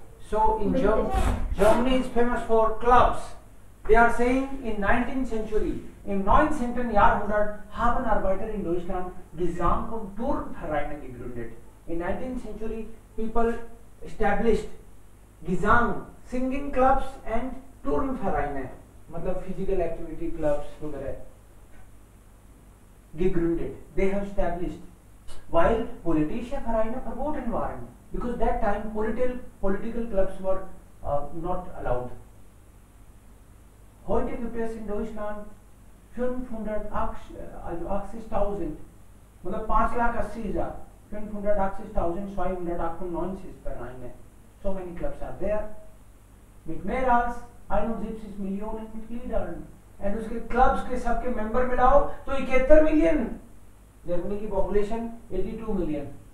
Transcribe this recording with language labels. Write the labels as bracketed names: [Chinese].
[English] So in Germany is famous for clubs. They are saying in 19th century, [German] im 19. Jahrhundert haben Arbeiter in Deutschland Gesang- und Turnvereine gegründet. [English] In 19th century, people established Gesang, singing clubs and Turnvereine, मतलब physical activity clubs वगैरह gegründet. They have established. While [German] politische Vereine verboten waren, [English] because that time political clubs were not allowed. [German] Heute gibt es in Deutschland 580.000, मतलब 5,80,000, 580.298 Vereine. [English] So many clubs are there. [German] Mit mehr als 71 Millionen Mitgliedern. [Hindi] And उसके clubs के सबके member मिलाओ तो 71 million. Germany की population 82 million.